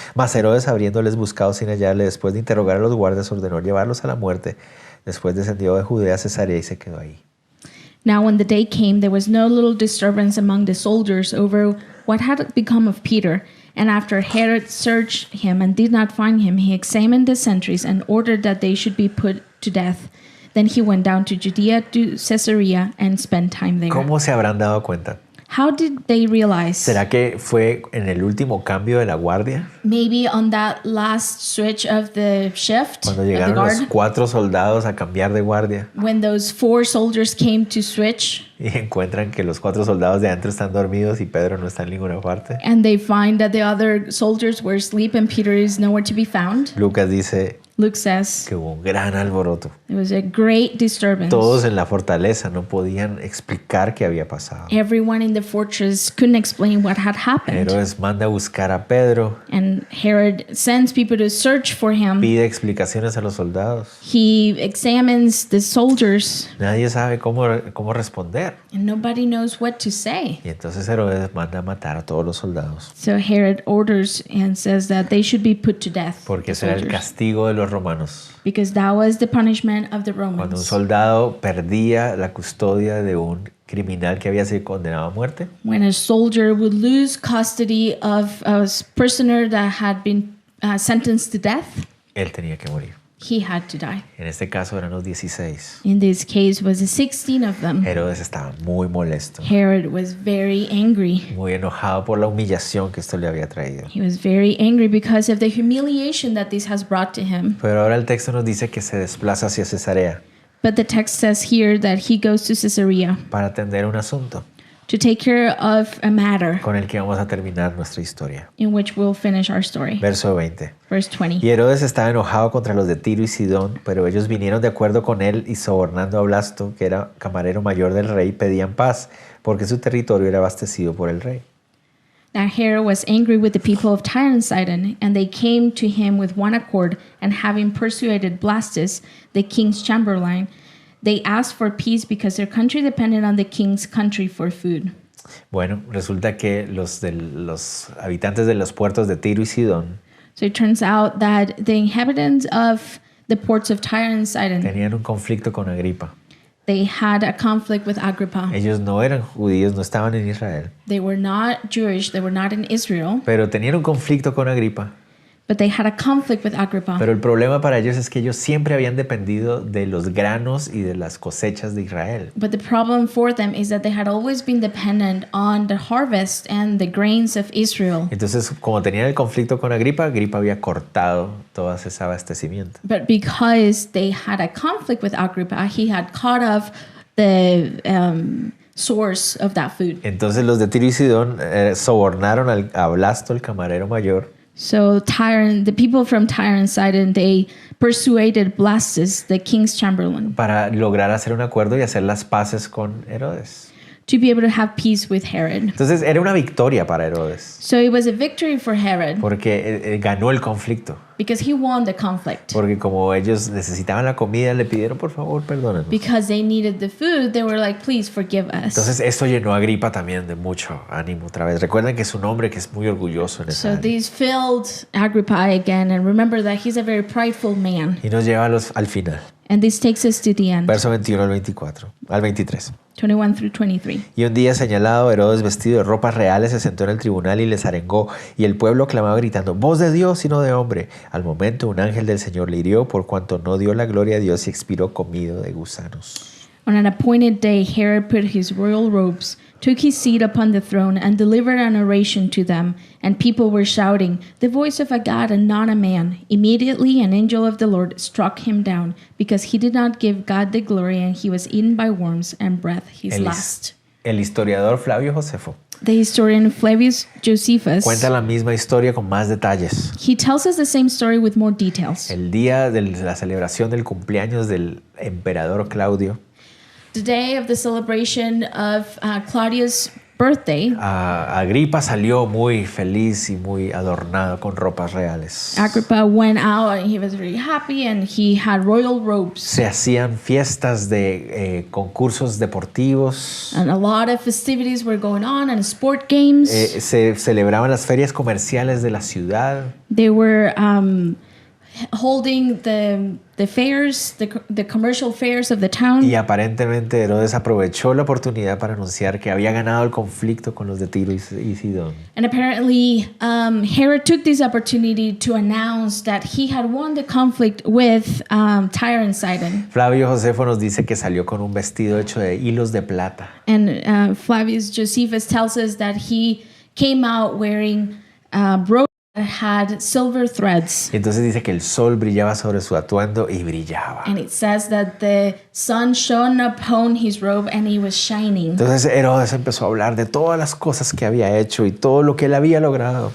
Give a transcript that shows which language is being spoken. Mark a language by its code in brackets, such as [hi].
[es] Mas Herodes, habiéndoles buscado sin hallarle, después de interrogar a los guardias, ordenó llevarlos a la muerte. Después descendió de Judea a Cesarea y se quedó ahí. [en] Now, when the day came, there was no little disturbance among the soldiers over what had become of Peter. And after Herod searched him and did not find him, he examined the sentries and ordered that they should be put to death. Then he went down to Judea to Caesarea and spent time there. [es] ¿Cómo se habrán dado cuenta? [en] How did they realize? [es] ¿Será que fue en el último cambio de la guardia? [en] Maybe on that last switch of the shift [es] Cuando [en] of the [es] llegaron los [en] guard, [es] 4 soldados a cambiar de guardia [en] when those 4 soldiers came to switch [es] y encuentran que los 4 soldados de adentro están dormidos y Pedro no está en ninguna parte. [en] and they find that the other soldiers were asleep and Peter is nowhere to be found. [es] Lucas dice [en] Luke says [es] que hubo un gran alboroto. [en] it was a great disturbance. [es] Todos en la fortaleza no podían explicar qué había pasado. [en] Everyone in the fortress couldn't explain what had happened. [es] Herodes manda a buscar a Pedro, [en] And Herod sends people to search for him. [es] pide explicaciones a los soldados. [en] He examines the soldiers [es] Nadie sabe cómo responder. [en] and nobody knows what to say. [es] Y entonces Herodes manda a matar a todos los soldados. [en] So Herod orders and says that they should be put to death. [es] Porque [en] the [es] ese era el [en] soldiers. [es] castigo de los romanos. [en] Because that was the punishment of the [es] Cuando un [en] Romans. [es] soldado perdía la custodia de un criminal que había sido condenado a muerte, [en] When a soldier would lose custody of a prisoner that had been sentenced to death, [es] él tenía que morir. [en] he had to die. [es] En este caso eran los 16. [en] In this case was 16 of them. [es] Herodes estaba muy molesto, [en] Herod was very angry. [es] muy enojado por la humillación que esto le había traído. [en] He was very angry because of the humiliation that this has brought to him. [es] Pero ahora el texto nos dice que se desplaza hacia Cesarea [en] But the text says here that he goes to Caesarea [es] para atender un asunto [en] to take care of a matter [es] con el que vamos a terminar nuestra historia. [en] in which we'll finish our story. [es] Verso 20. [en] Verse [es] Y [en] 20. [es] Herodes estaba enojado contra los de Tiro y Sidón, pero ellos vinieron de acuerdo con él y sobornando a Blasto, que era camarero mayor del rey, pedían paz, porque su territorio era abastecido por el rey. [en] Now Herod was angry with the people of Tyre and Sidon, and they came to him with one accord, and having persuaded Blastus, the king's chamberlain, they asked for peace because their country depended on the king's country for food. [es] Bueno, resulta que los habitantes de los puertos de Tiro y Sidón [en] So it turns out that the inhabitants of the ports of Tyre and Sidon, [es] tenían un conflicto con Agripa. [en] they had a conflict with Agrippa. [es] Ellos no eran judíos, no estaban en Israel, [en] They were not Jewish, they were not in Israel, [es] pero tenían un conflicto con Agripa. [en] but they had a conflict with Agrippa. [es] Pero el problema para ellos es que ellos siempre habían dependido de los granos y de las cosechas de Israel. [en] But the problem for them is that they had always been dependent on the harvest and the grains of Israel. [es] Entonces, como tenían el conflicto con Agripa, Agripa había cortado todo ese abastecimiento. [en] But because they had a conflict with Agrippa, he had cut off the source of that food. [es] Entonces los de Tiro y Sidón sobornaron a Blasto, el camarero mayor, [en] So the people from Tyre and Sidon, they persuaded Blastus, the king's chamberlain, [es] para lograr hacer un acuerdo y hacer las paces con Herodes. [en] to be able to have peace with Herod. [es] Entonces era una victoria para Herodes, [en] So it was a victory for Herod [es] porque ganó el conflicto. [en] because he won the conflict. [es] Porque como ellos necesitaban la comida, le pidieron, por favor, perdónanos. [en] Because they needed the food, they were like, please forgive us. [es] Entonces esto llenó a Agripa también de mucho ánimo otra vez. Recuerden que es un hombre que es muy orgulloso en esa [en] So [es] área. [en] these filled Agrippa again, and remember that he's a very prideful man. [es] Y nos lleva al final. [en] And this takes us to the end, [es] Verso 21 al 23. [en] 21 through 23. [es] Y un día señalado, Herodes, vestido de ropas reales, se sentó en el tribunal y les arengó. Y el pueblo clamaba gritando, voz de Dios y no de hombre. Al momento un ángel del Señor le hirió por cuanto no dio la gloria a Dios y expiró comido de gusanos. [en] On an appointed day, Herod put his royal robes, took his seat upon the throne, and delivered an oration to them. And people were shouting, "The voice of a God and not a man." Immediately an angel of the Lord struck him down, because he did not give God the glory, and he was eaten by worms and breathed his last. [es] El historiador Flavio Josefo [en] the historian Flavius Josephus, [es] cuenta la misma historia con más detalles. [en] he tells us the same story with more details. [es] El día de la celebración del cumpleaños del emperador Claudio, [en] The day of the celebration of Claudius' birthday, [es] Agripa salió muy feliz y muy adornado con ropas reales. [en] Agrippa went out and he was very happy and he had royal robes. [es] Se hacían fiestas de concursos deportivos. [en] And a lot of festivities were going on and sport games. [es] Se celebraban las ferias comerciales de la ciudad. [en] They were holding the fairs, the commercial fairs of the town. [es] Y aparentemente Herodes aprovechó la oportunidad para anunciar que había ganado el conflicto con los de Tiro y Sidón. [en] And apparently, Herod took this opportunity to announce that he had won the conflict with Tyre and Sidon. [es] Flavio Josefo nos dice que salió con un vestido hecho de hilos de plata. [en] And Flavius Josephus tells us that he came out wearing robes that had silver threads. [es] Y entonces dice que el sol brillaba sobre su atuendo y brillaba. [en] And it says that the sun shone upon his robe and he was shining. [es] Entonces Herodes empezó a hablar de todas las cosas que había hecho y todo lo que él había logrado.